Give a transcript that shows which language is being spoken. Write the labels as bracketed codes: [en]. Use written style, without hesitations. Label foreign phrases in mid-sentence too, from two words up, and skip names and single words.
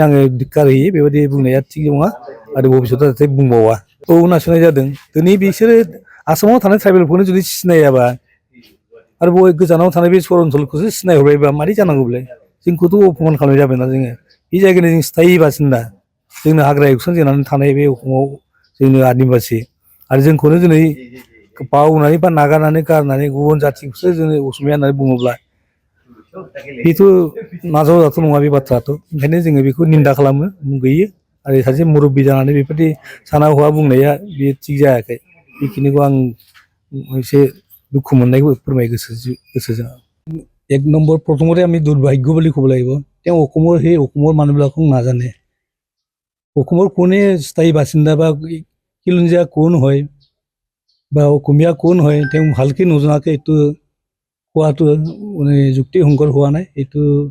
[brx] आङो धिक्कार होयो बेबायदि बुंनाया थिग नङा आरो भबिष्यतआव जाहाथे बुंबावा औ नासयनाय जादों दिनै बिसोरो आसामाव थानाय ट्राइबेलखौनो जुदि सिनायाबा आरो बबे गोजानाव थानाय बे सर ओनसोलखौसो सिनायहरबायबा मारै जानांगौ बेलाय जोंखौथ' अपमान खालामनाय जाबायना जोङो बे जायगानि जों स्थायी बासिन्दा जोंनो हाग्रा एवस्रांजेननानै थानाय बे अखमाव जोंनो आदिबासि आरो जोंखौनो दिनै बावनानै बा नागारनानै गारनानै गुबुन जाथिखौसो जोङो असमिया होननानै बुङोब्ला बेथ' नाजावजाथाव नङा बे बाथ्रायाथ' ओंखायनो जोङो बेखौ निन्दा खालामो मुगैयो आरो सासे मुरब्बी जानानै बेफोरबायदि साना हौवा बुंनाया बेयो थिग जायाखै बेखिनिखौ आं एसे दुखु मोननायखौ फोरमाय गोसोजों [as] এক নম্বৰ প্ৰথমতে আমি দুৰ্ভাগ্য বুলি ক'ব লাগিব তেওঁ অসমৰ সেই অসমৰ মানুহবিলাকক নাজানে অসমৰ কোনে স্থায়ী বাসিন্দা বা খিলঞ্জীয়া কোন হয় বা অসমীয়া কোন হয় তেওঁ ভালকৈ নজনাকৈ এইটো কোৱাটো মানে যুক্তিসংগত হোৱা নাই এইটো